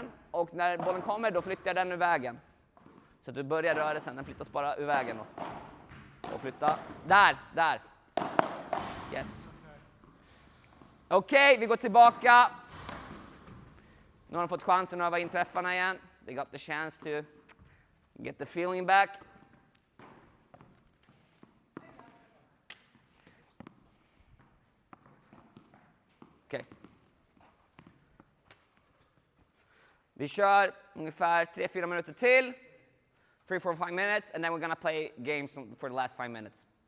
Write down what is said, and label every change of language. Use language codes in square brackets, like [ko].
[sv] Och när bollen kommer då flyttar jag den ur vägen. Så att du börjar rörelsen, den flyttas bara ur vägen då. Och flytta. Där. Yes. Okej, vi går tillbaka. Nu har de fått chansen att öva in träffarna igen. [en] They got the chance to get the feeling back. [sv] Okej. Vi kör ungefär 3-4 minuter till. [en] 3-4-5 minutes, and then we're gonna play games for the last 5 minutes.